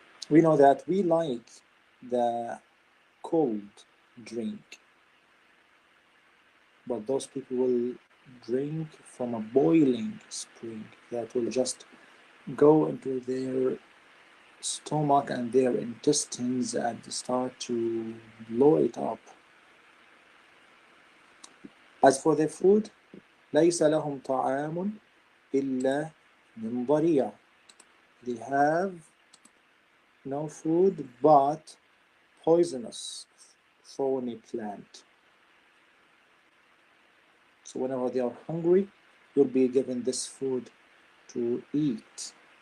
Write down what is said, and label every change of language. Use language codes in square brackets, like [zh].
[en] We know that we like the cold drink, but those people will drink from a boiling spring that will just go into their stomach and their intestines and start to blow it up. As for their food, [ar] ليس لهم طعام إلا من ضريع. [en] They have no food but poisonous thorny plant. So whenever they are hungry, you'll be given this food to eat.